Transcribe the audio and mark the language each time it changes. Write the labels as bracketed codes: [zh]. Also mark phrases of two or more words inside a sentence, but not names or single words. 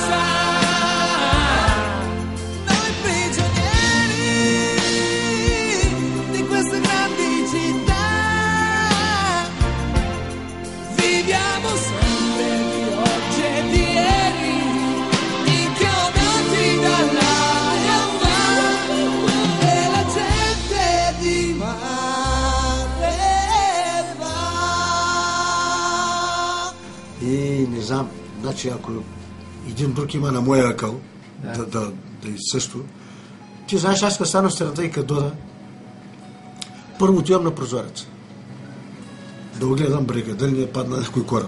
[it] Noi prigionieri di queste grandi città viviamo sempre di oggi e di ieri, inchiodati dall'aria e la gente di mare va. [bg] И не знам, значи ако един друг има на моя акъл, да и също. Ти знаеш, аз като стана в страната и като дода, първо отивам на прозореца. Да огледам брега, дали не е падна някой кораб.